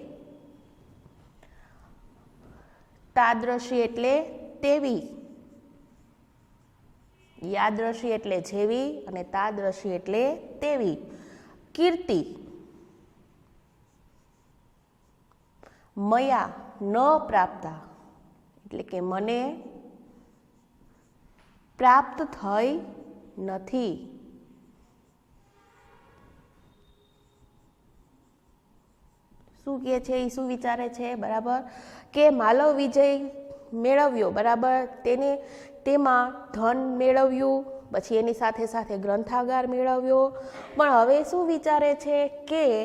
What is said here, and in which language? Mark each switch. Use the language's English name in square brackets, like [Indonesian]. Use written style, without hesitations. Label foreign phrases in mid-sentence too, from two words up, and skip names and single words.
[Gujarati] તાદૃશી એટલે તેવી, યાદૃશી એટલે જેવી અને તાદૃશી એટલે તેવી, [Sanskrit] कीर्ति मया न प्राप्ता [Gujarati] એટલે કે મને પ્રાપ્ત થઈ નથી। શું કહે છે એ શું વિચારે છે? બરાબર કે માલવ વિજય મેળવ્યો, બરાબર તેને તેમાં ધન મેળવ્યું, પછી એની સાથે સાથે ગ્રંથાગાર મેળવ્યો, પણ હવે શું વિચારે છે કે